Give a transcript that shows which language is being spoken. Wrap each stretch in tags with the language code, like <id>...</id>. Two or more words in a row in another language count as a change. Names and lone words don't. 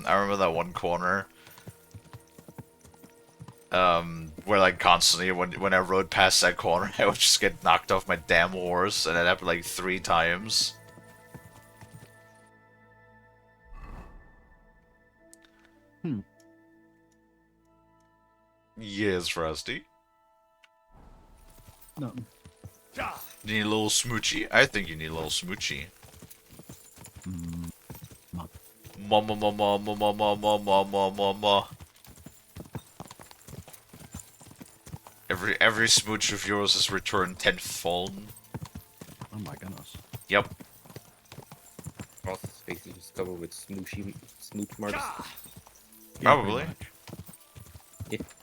<en>I remember that one corner. Where like constantly when I rode past that corner, I would just get knocked off my damn horse, and it happened like 3 times. Yes, Rusty. No. You need a little smoochy? I think you need a little smoochy. Ma ma ma ma ma ma ma ma ma ma ma ma. Every smooch of yours is returned tenfold. Oh my goodness. Yep. All his face is just covered with smooch marks. Probably. Yeah.</en>